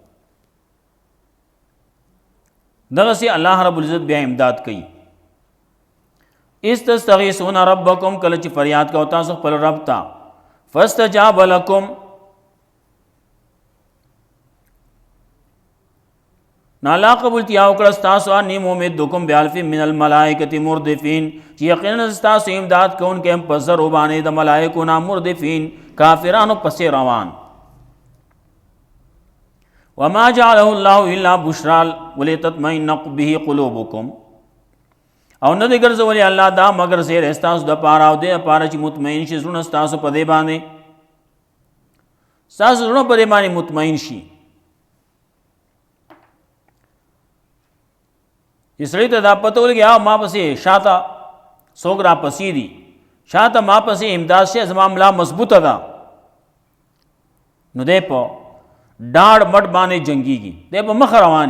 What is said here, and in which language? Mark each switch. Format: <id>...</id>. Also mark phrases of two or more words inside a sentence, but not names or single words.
<ps>دغسې</ps> <ar>الله رب العزت</ar> <ps>بیا امداد کوي.</ps> <ar>استستغیثون ربکم،</ar> <ps>کله چې فریاد کوو تاسو خپل رب ته،</ps> <ar>فاستجاب لکم،</ar> <ps>نو الله قبول کیا وکړه ستاسو،</ps> <ar>انی ممدکم بالف من الملائکة مردفین،</ar> <ps>چې یقینا ستاسو امداد کوونکی یم په زرو باندې د ملائکو نه مردفین، کافرانو پسې روان.</ps> <ar>وما جعله الله الا بشرى ولتطمئن به قلوبکم،</ar> <ps>او نه دی ګرځولی الله دا مگر زیر ستاسو دپاره او دې دپاره چې مطمئن شي زړونه ستاسو په دې باندې، ستاسو زړونه په دې باندې مطمئن شي. چې سړي ته دا پته ولګي ما پسې شاته څوک را پسې دي، شاته ما پسې امداد شي، زما ملا مضبوطه ده، نو دی په ډاډ مټ باندې جنګېږي، دی په مخ رواني.</ps>